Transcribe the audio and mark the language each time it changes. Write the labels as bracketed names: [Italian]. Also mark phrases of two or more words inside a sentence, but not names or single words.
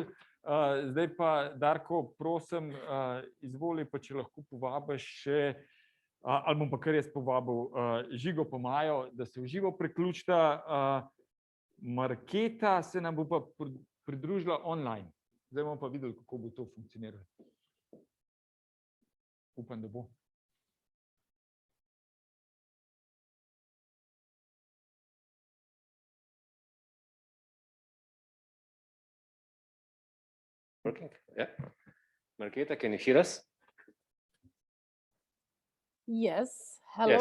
[Slovenian] Zdaj pa, Darko, prosim, izvoli, pa če lahko povabiš še, ali bom pa kar jaz povabil Žigo pa Majo, da se v živo priključita. Marketa se nam bo pa pridružila online. Zdaj bomo pa videli, kako bo to funkcioniralo. Upam, da bo. [English] Okay. Yeah. Marketa, can you hear us? Yes. Hello,